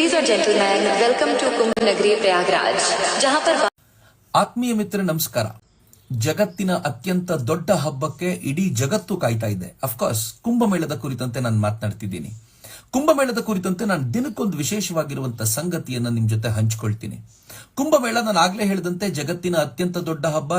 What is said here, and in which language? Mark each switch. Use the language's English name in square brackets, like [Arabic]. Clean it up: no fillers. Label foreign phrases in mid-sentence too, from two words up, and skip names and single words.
[English] और gentleman, welcome to कुंभ नगरी प्रयागराज, [Hindi] जहां पर [Kannada] ಆತ್ಮೀಯ ಮಿತ್ರ ನಮಸ್ಕಾರ. ಜಗತ್ತಿನ ಅತ್ಯಂತ ದೊಡ್ಡ ಹಬ್ಬಕ್ಕೆ ಇಡೀ ಜಗತ್ತು ಕಾಯ್ತಾ ಇದೆ. ಅಫ್ಕೋರ್ಸ್ ಕುಂಭಮೇಳದ ಕುರಿತಂತೆ ನಾನು ಮಾತನಾಡ್ತಿದ್ದೀನಿ. ಕುಂಭಮೇಳದ ಕುರಿತಂತೆ ನಾನು ದಿನಕ್ಕೊಂದು ವಿಶೇಷವಾಗಿರುವಂತಹ ಸಂಗತಿಯನ್ನ ನಿಮ್ ಜೊತೆ ಹಂಚಿಕೊಳ್ತೀನಿ. ಕುಂಭಮೇಳ ನಾನು ಆಗ್ಲೇ ಹೇಳಿದಂತೆ ಜಗತ್ತಿನ ಅತ್ಯಂತ ದೊಡ್ಡ ಹಬ್ಬ.